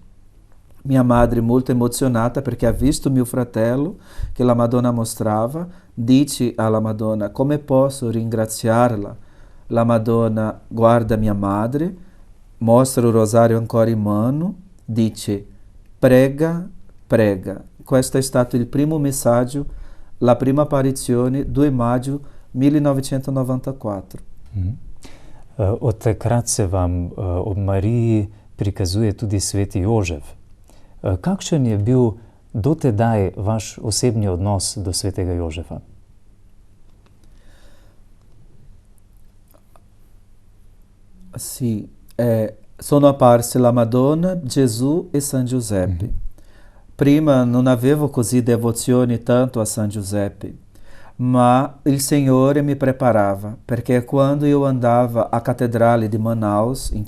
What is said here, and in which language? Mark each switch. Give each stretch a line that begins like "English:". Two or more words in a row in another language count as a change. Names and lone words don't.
Italian: Minha madre, molto emozionata perché ha visto mio fratello che la Madonna mostrava, dice alla Madonna: come posso ringraziarla? La Madonna guarda mia madre, mostra o rosario ancora in mano, dice: prega, prega. Questo è stato il primo messaggio, la prima apparizione, 2 maggio 1994.
Slovenian: Od takrat se vam ob Mariji prikazuje tudi sveti Jožef. Kakšen je bil do tedaj vaš osebni odnos do svetega Jožefa?
Italian: Sì, sono apparsi la Madonna, Gesù e San Giuseppe. Prima non avevo così devozione tanto a San Giuseppe, ma il Signore mi preparava, perché quando io andavo à cattedrale di Manaus, in